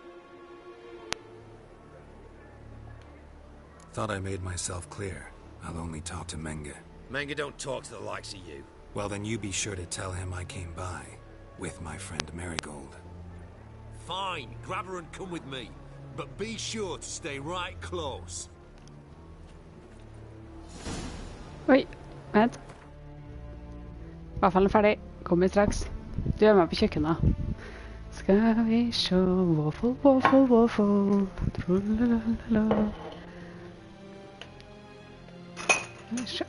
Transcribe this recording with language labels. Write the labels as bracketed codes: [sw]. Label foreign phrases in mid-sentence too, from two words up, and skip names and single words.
[en] Thought I made myself clear. I'll only talk to Menge. Menge don't talk to the likes of you. Well, then you be sure to tell him I came by. With my friend Marigold. Fine, grab her and come with me. But be sure to stay right close. [no] Oi, vent. Vaffelen er ferdig. Kommer straks. Du er med på kjøkkenet. Skal vi se. Waffle. Trullalalala. Skal vi se.